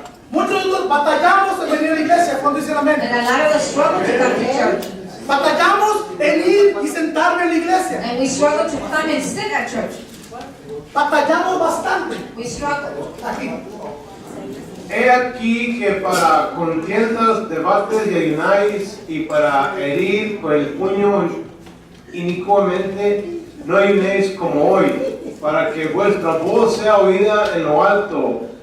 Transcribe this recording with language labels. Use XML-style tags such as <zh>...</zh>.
<es>Muchos de nosotros batallamos en venir a la iglesia. ¿Cuándo dicen amén?</es> <en>And a lot of us struggle to come to church.</en> <es>Batallamos en ir y sentarme en la iglesia.</es> <en>And we struggle to come and sit at church.</en> <es>Batallamos bastante.</es> <en>We struggle.</en> <es>Aquí. He aquí que para contiendas, debates y ayunáis, y para herir con el puño inicuamente, no ayunéis como hoy, para que vuestra voz sea oída en lo alto.</es>